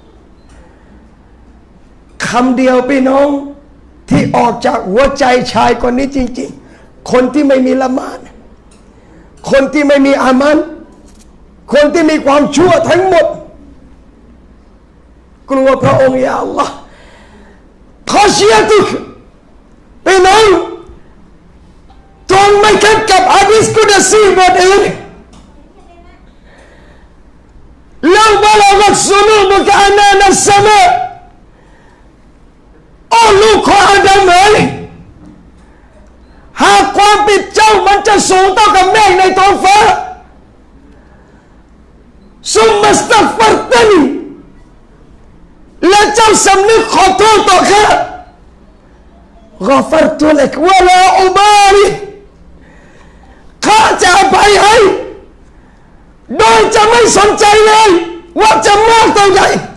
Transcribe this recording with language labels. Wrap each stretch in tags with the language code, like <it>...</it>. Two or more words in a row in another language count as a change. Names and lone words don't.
<th>คำเดียวพี่น้องที่ออกจากหัวใจชายคนนี้จริงๆคนที่ไม่มีละหมาดคนที่ไม่มีอามันคนที่มีความชั่วทั้งหมด กลัวพระองค์ยาอัลลอฮ์ขอเชียร์ทุกพี่น้องจงไม่คิดกับ</th> <ar>حديث قدسي</ar> <th>บทอื่น</th> <ar>لو بلغت ذنوبك عنان السماء</ar> <th>โอ้ลูกของอาดัมเอ๋ยหากความผิดเจ้ามันจะสูงเท่ากับเมฆในท้องฟ้า</th> <ar>ثم استغفرتني</ar> <th>และเจ้าสำนึกขอโทษต่อข้า</th> <ar>غفرت لك ولا أبالي</ar> <th>ข้าจะอภัยให้โดยจะไม่สนใจเลยว่าจะมากเท่าไหร่</th>